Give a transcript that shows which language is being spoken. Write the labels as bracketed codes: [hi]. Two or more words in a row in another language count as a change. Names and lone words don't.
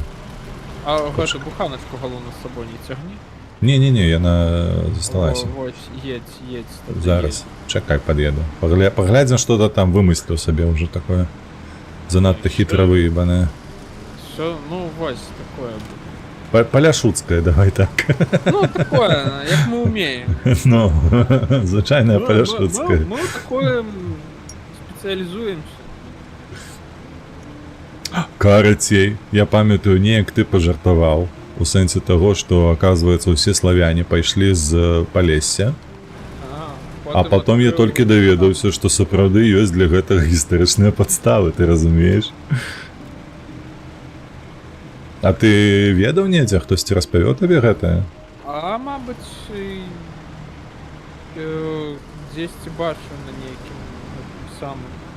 [be] А гэту буханочку головну з собою не тягни. [uk] Ні, я засталася. Ось, їдь. Зараз. Чекай, під'їду. Поглядим, що ти там вимислив собі вже таке. Занадто хитро виїбане. Все, ну ось, такое. Поляшуцьке, давай так. Ну, такое, як ми вміємо. Ну, звичайне поляшуцьке. Ми такое спеціалізуємося. [be] Карацей, [uk] я пам'ятаю, не як ти пожартував. [be] У сенсі того, що, оказывается, усі славяне пайшли з Полесся. А потом я толькі даведаўся, што сапраўды ёсць для гэтага гістарычныя падставы, ты разумееш? А ты ведаў недзе, хтосьці распавёў табе гэтае? Мабыць, дзесьці бачу на нейкім самым.